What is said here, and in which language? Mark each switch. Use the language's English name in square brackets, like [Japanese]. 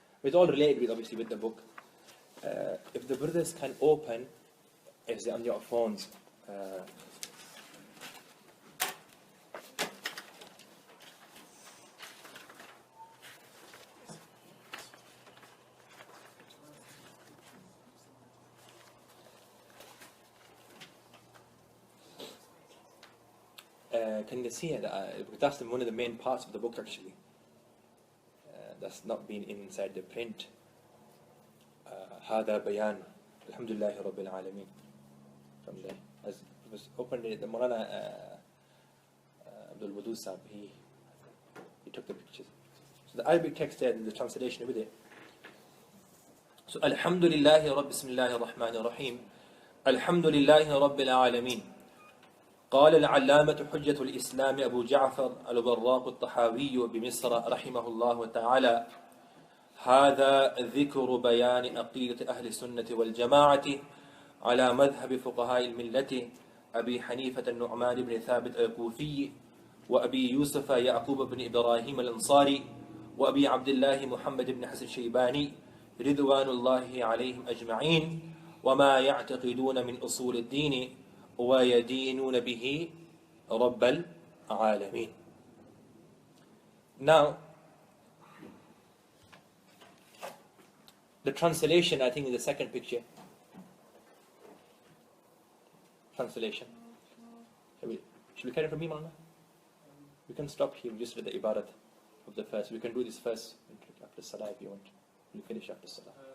[English] It's all related with, obviously, with the book. If the brothers can open, if they're on your phones, can you see it? That's one of the main parts of the book, actually. That's not been inside the print. [Arabic] هذا بيان الحمد لله رب العالمين. [English] From there, as it was opened, the Maulana Abdul Wadud Sahib, he took the pictures. So the Arabic text there, the translation with it. [Arabic] So Alhamdulillahi Rabb, Bismillahir Rahmanir Rahim. Alhamdulillahi Rabbil Alameen. قال العلامة حجة الإسلام أبو جعفر البراق الطحاوي بمصر رحمه الله تعالى: هذا ذكر بيان عقيدة أهل السنة والجماعة على مذهب فقهاء الملة أبي حنيفة النعمان بن ثابت الكوفي وأبي يوسف يعقوب بن إبراهيم الأنصاري وأبي عبد الله محمد بن حسن الشيباني رضوان الله عليهم أجمعين وما يعتقدون من أصول الدين وَيَدِينُونَ بِهِ رَبَّ الْعَالَمِينَ. [English] Now, the translation, I think, is the second picture. Translation. Should we carry from Imam? We can stop here just with the ibarat of the first. We can do this first after Salah if you want. We'll finish after Salah.